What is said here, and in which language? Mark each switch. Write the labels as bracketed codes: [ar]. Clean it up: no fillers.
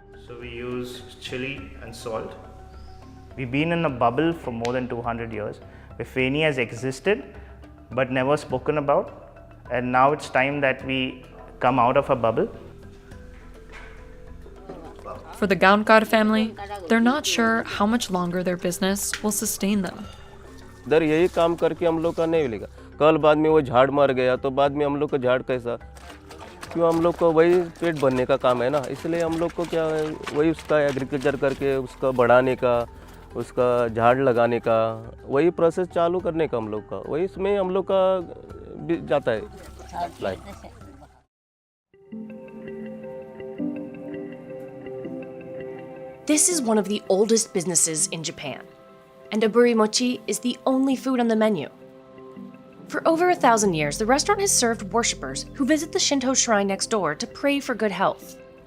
[en] So we use chili and salt. We've been in a bubble for more than 200 years, where feni has existed but never spoken about, and now it's time that we come out of a bubble. For the Gaunkar family, they're not sure how much longer their business will sustain them. [hi] इधर यही काम करके हम लोग का नहीं मिलेगा, कल बाद में वो झाड़ मर गया तो बाद में हम लोग का झाड़ कैसा, क्यों हम लोग को वही पेट भरने का काम है ना, इसलिए हम लोग को क्या है वही उसका एग्रीकल्चर करके उसका बढ़ाने का, उसका झाड़ लगाने का, वही प्रोसेस चालू करने का हम लोग का, वही इसमें हम लोग का जाता है life. [en] This is one of the oldest businesses in Japan, and aburi mochi is the only food on the menu. For over 1,000 years, the restaurant has served worshippers who visit the Shinto shrine next door to pray for good health.